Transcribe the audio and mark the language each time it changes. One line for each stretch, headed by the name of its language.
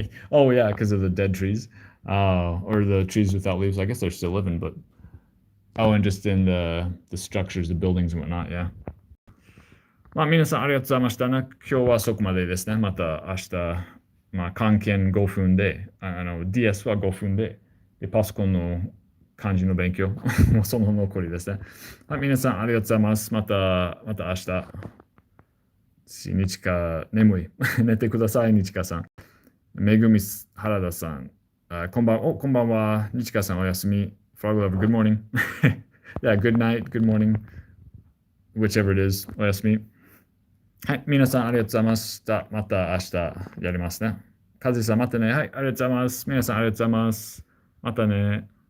English: Oh yeah, because of the dead trees. Or the trees without leaves. I guess they're still living, but and just in the structures, the buildings and whatnot, yeah.
Japanese: 皆さんありがとうございましたね。今日はそこまでですね。また明日、漢検5分で、DS は5分で、パソコンの漢字の勉強、もうその残りですね。皆さんありがとうございます。また明日。日川、眠い。寝てください、日川さん。めぐみ原田さん。こんばんは。日川さんおやすみ。
English: Frog Lover, good morning. Yeah, good night, good morning. Whichever it is, おやすみ。
Japanese: はい、皆さんありがとうございました。また明日やりますね。カズさんまたね。はい、ありがとうございます。皆さんありがとうございます。またね。